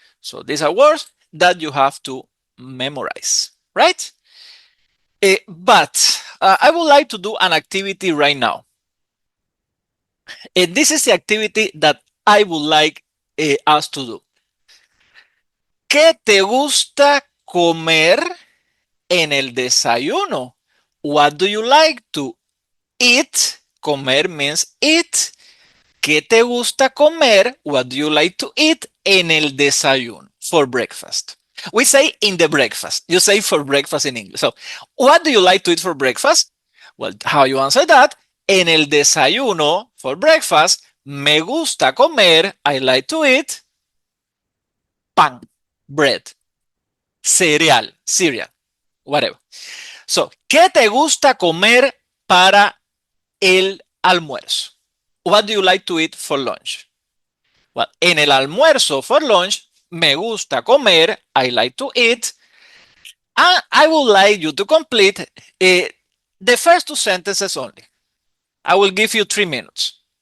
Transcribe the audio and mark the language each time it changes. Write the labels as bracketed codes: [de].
[en] So these are words that you have to memorize, right? But I would like to do an activity right now. This is the activity that I would like us to do. [es] ¿Qué te gusta comer en el desayuno? [en] What do you like to eat? Comer means eat. [es] ¿Qué te gusta comer? [en] What do you like to eat [es] en el desayuno? [en] For breakfast. We say in the breakfast. You say for breakfast in English. So, what do you like to eat for breakfast? Well, how you answer that? [es] En el desayuno, [en] for breakfast, [es] me gusta comer, [en] I like to eat pan, bread, cereal, whatever. [es] So, ¿qué te gusta comer para el almuerzo? [en] What do you like to eat for lunch? Well, [es] en el almuerzo [en] for lunch, [es] me gusta comer, [en] I like to eat. And I would like you to complete the first 2 sentences only. I will give you 3 minutes.